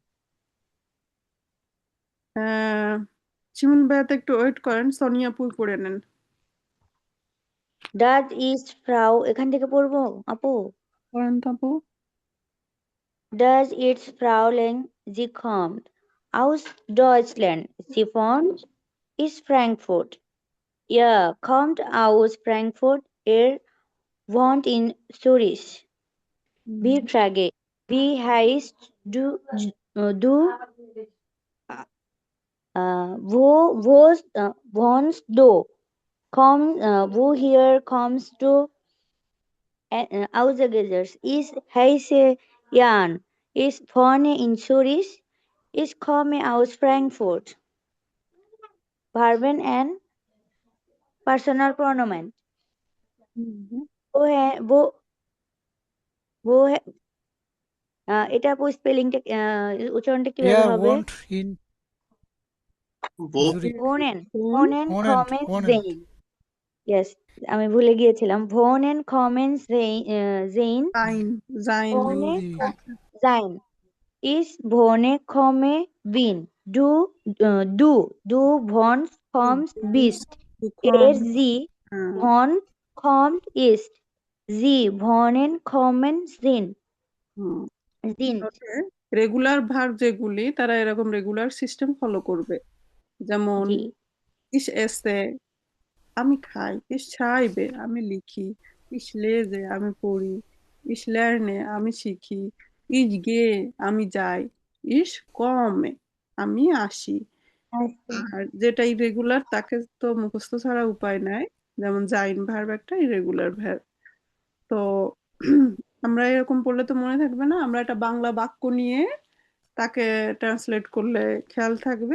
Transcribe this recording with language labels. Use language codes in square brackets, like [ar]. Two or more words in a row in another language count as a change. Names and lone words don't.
[bn] শিমুল ভাইয়াতে একটু ওয়েট করেন, সোনিয়া আপু পড়ে নেন। [de] Das ist Frau [bn] এখান থেকে পড়বো আপু? পড়েন তো আপু। [de] Das ist Fräulein Sie kommt aus Deutschland. Sie wohnt in Frankfurt. Kommt aus Frankfurt. Wohnt in Zürich. Wie trage? Wie heißt du? Wohnst du? Woher kommst du? Ausgesetzt. Ich heiße Jan. Ich wohne in Zürich. Ich komme aus Frankfurt. [en] Verben and personal pronoun. [bn] এটা স্পেলিংটা উচ্চারণটা কিভাবে Here হবে? [de] won't in Zurich. Wohnen Wohnen, kommen wohnen. sehen. Yes, [bn] আমি ভুলে গিয়েছিলাম। [de] Wohnen kommen sehen. Wohnen sein. Ich wohne komme bin. Du wohnst kommst bist. Sie wohnt kommt ist. Sie wohnen kommen sind. [en] regular verb [bn] যেগুলি তারা এরকম [en] regular system follow [bn] করবে। যেমন [de] ich esse [bn] আমি খাই, [de] ich schreibe [bn] আমি লিখি, [de] ich lese [bn] আমি পড়ি, [de] ich lerne [bn] আমি শিখি, [de] ich gehe [bn] আমি যাই, [de] ich komme [bn] আমি আসি। আর যেটা ইরেগুলার তাকে তো মুখস্থ ছাড়া উপায় নাই, যেমন জাইন ভার্ব একটা [en] irregular verb. [bn] তো আমরা এরকম পড়লে তো মনে থাকবে না, আমরা একটা বাংলা বাক্য নিয়ে তাকে ট্রান্সলেট করলে খেয়াল থাকবে।